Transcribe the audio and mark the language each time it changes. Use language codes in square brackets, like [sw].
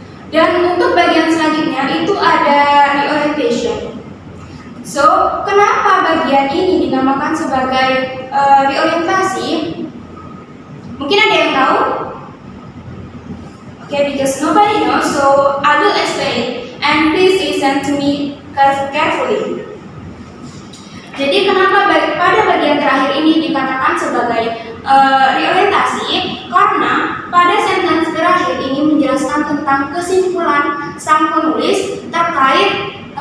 [id] Dan untuk bagian selanjutnya itu ada reorientation. So, kenapa bagian ini dinamakan sebagai reorientasi? Mungkin ada yang tahu? [en] Okay, because nobody knows, so I will explain and please listen to me carefully. [id] Jadi kenapa pada bagian terakhir ini dikatakan sebagai reorientasi? Karena pada sentence terakhir ini menjelaskan tentang kesimpulan sang penulis terkait